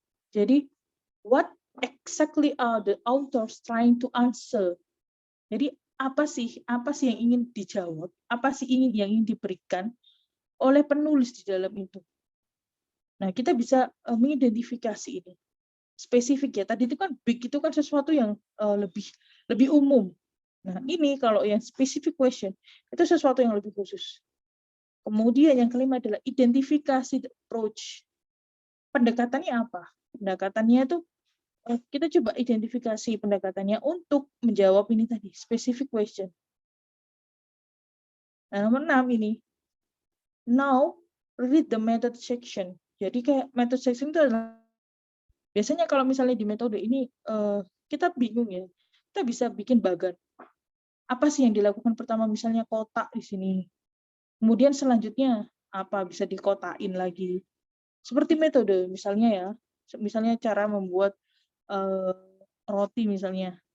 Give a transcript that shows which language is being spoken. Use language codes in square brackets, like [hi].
[id] Jadi [en] what exactly are the authors trying to answer? [id] Jadi apa sih yang ingin dijawab? Apa sih yang ingin diberikan oleh penulis di dalam itu. Nah, kita bisa mengidentifikasi ini. Spesifik ya, tadi itu kan big itu kan sesuatu yang lebih umum. Nah, ini kalau yang specific question, itu sesuatu yang lebih khusus. Kemudian yang kelima adalah identifikasi approach. Pendekatannya apa? Pendekatannya itu kita coba identifikasi pendekatannya untuk menjawab ini tadi, specific question. Nah, nomor 6 ini. [en] Now, read the method section. [id] Jadi kayak method section itu adalah biasanya kalau misalnya di metode ini kita bingung ya. Kita bisa bikin bagan. Apa sih yang dilakukan pertama misalnya kotak di sini. Kemudian selanjutnya apa bisa dikotain lagi. Seperti metode misalnya ya. Misalnya cara membuat roti misalnya.